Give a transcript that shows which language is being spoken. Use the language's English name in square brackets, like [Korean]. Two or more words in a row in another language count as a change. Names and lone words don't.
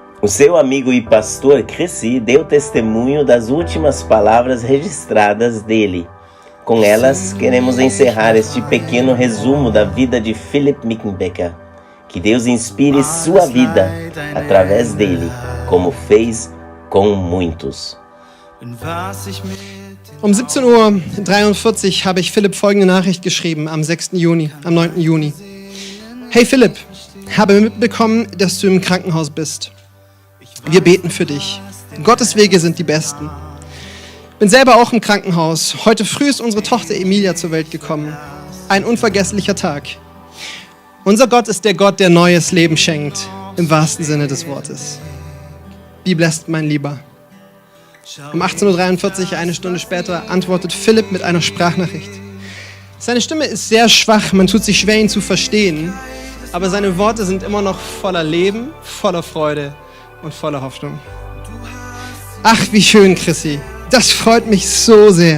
[Portuguese] O seu amigo e pastor Chrissy deu testemunho das últimas palavras registradas dele. Com elas, queremos encerrar este pequeno resumo da vida de Philip Mickenbecker. Que Deus inspire sua vida através dele, como fez com muitos. [German] Um 17:43 Uhr habe ich Philipp folgende Nachricht geschrieben am 9. Juni. Hey Philipp, habe mitbekommen, dass du im Krankenhaus bist. Wir beten für dich. Gottes Wege sind die besten. Bin selber auch im Krankenhaus. Heute früh ist unsere Tochter Emilia zur Welt gekommen. Ein unvergesslicher Tag. Unser Gott ist der Gott, der neues Leben schenkt, im wahrsten Sinne des Wortes. [English] Be blessed, [German] mein Lieber. Um 18:43 Uhr, eine Stunde später, antwortet Philipp mit einer Sprachnachricht. Seine Stimme ist sehr schwach, man tut sich schwer, ihn zu verstehen, aber seine Worte sind immer noch voller Leben, voller Freude und voller Hoffnung. Ach, wie schön, Chrissy. Das freut mich so sehr.